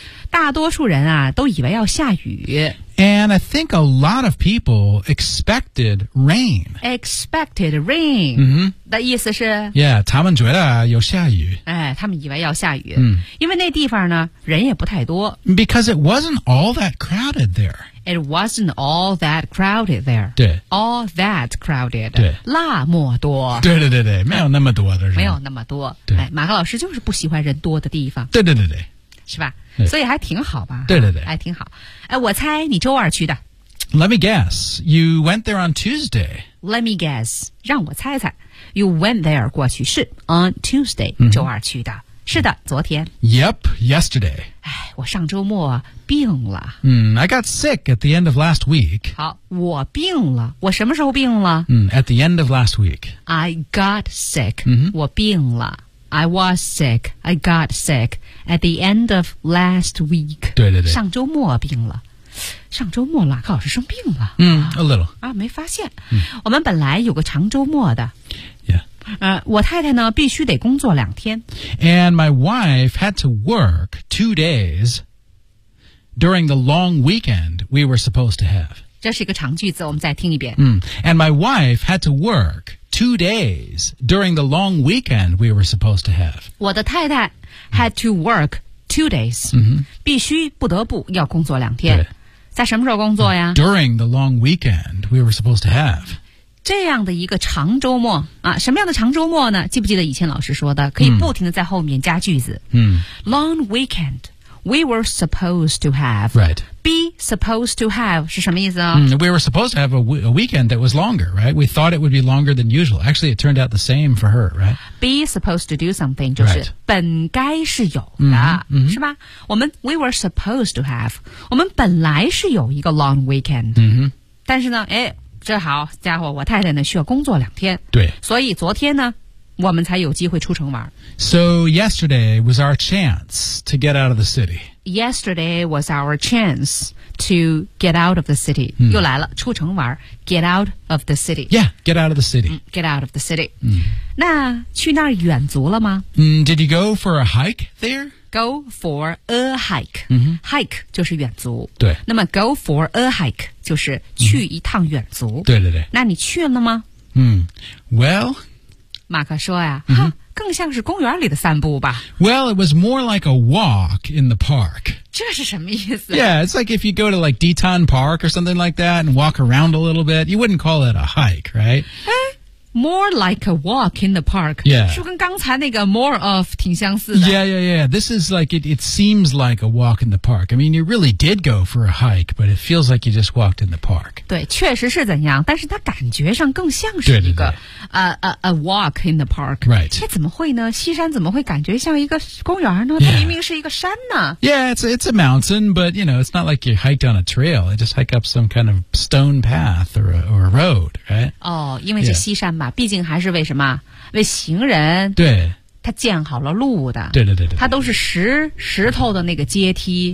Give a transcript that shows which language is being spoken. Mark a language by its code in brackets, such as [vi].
[zh] 大多数人啊都以为要下雨。 [en] And I think a lot of people expected rain. Expected rain. 嗯、mm-hmm. [zh] 的意思是 Yeah, 他们觉得有下雨。哎他们以为要下雨。嗯、mm. 因为那地方呢人也不太多。 [en] Because it wasn't all that crowded there. It wasn't all that crowded there. [zh] 对。 [en] All that crowded. [zh] 对。那么多。对对对对没有那么多的人。没有那么多。对、哎。马克老师就是不喜欢人多的地方。对对对对。是吧所以还挺好吧对对对还挺好、哎、我猜你周二去的 [en] Let me guess You went there on Tuesday Let me guess [zh] 让我猜猜 [en] You went there [zh] 过去是 [en] On Tuesday、mm-hmm. [zh] 周二去的是的昨天 [en] Yep, yesterday [zh] 哎，我上周末病了、 [en] I got sick at the end of last week [zh] 好我病了我什么时候病了、 [en] At the end of last week I got sick、 mm-hmm. [zh] 我病了 [en] I was sick. I got sick at the end of last week. [zh] 对对对，上周末病了。上周末了，考试生病了。 [en] 嗯、a little. [zh] 啊，没发现。嗯、我们本来有个长周末的。 [en] Yeah. [zh] 我太太呢，必须得工作两天。 [en] And my wife had to work 2 days during the long weekend we were supposed to have. [zh] 这是一个长句子，我们再听一遍。 [en] 嗯、And my wife had to work. 2 days during the long weekend we were supposed to have. [zh] 我的太太 [en] had to work 2 days.、 Mm-hmm. [zh] 必须不得不要工作两天。在什么时候工作呀 [en] ?During the long weekend we were supposed to have. [zh] 这样的一个长周末啊什么样的长周末呢记不记得以前老师说的可以不停地在后面加句子。 Mm-hmm. [en] Long weekend, we were supposed to have. Right. Be supposed to have [zh] 是什么意思啊、 [en] We were supposed to have a weekend that was longer, right? We thought it would be longer than usual. Actually, it turned out the same for her, right? Be supposed to do something [zh] 就是本该是有的、 mm-hmm. 是吧我们 [en] We were supposed to have [zh] 我们本来是有一个 [en] long weekend、 mm-hmm. [zh] 但是呢哎，这好家伙我太太呢需要工作两天对所以昨天呢我们才有机会出城玩 [en] So yesterday was our chance to get out of the city. Yesterday was our chance to get out of the city.、 Mm. [zh] 又来了出城玩 [en] get out of the city. Yeah, get out of the city.、 get out of the city.、 Mm. [zh] 那去那儿远足了吗、 [en] Did you go for a hike there? Go for a hike.、 Mm-hmm. [zh] Hike 就是远足。对。那么 [en] go for a hike [zh] 就是去一趟远足。 Mm. 对对对。那你去了吗、 [en] Well... [zh] 马克说呀、更像是公园里的散步吧。 [en] Well, it was more like a walk in the park. [zh] 这是什么意思 [en] Yeah, it's like if you go to like Deton Park or something like that and walk around a little bit, you wouldn't call it a hike, right? More like a walk in the park. Yeah. [zh] 是跟刚才那个 more of 挺相似的。 [en] Yeah, yeah, yeah. This is like, it seems like a walk in the park. I mean, you really did go for a hike, but it feels like you just walked in the park. [zh] 对确实是怎样但是它感觉上更像是一个对对对 [en] a walk in the park. Right. [zh] 那怎么会呢西山怎么会感觉像一个公园呢它明明是一个山呢 [en] Yeah, it's a mountain, but you know, it's not like you hiked on a trail. You just hike up some kind of stone path or a road, right? [zh] 哦、oh, 因为是西山嘛。Yeah. 毕竟还是为什么为行人对他建好了路的对对 对, 对, 对他都是石头的那个阶梯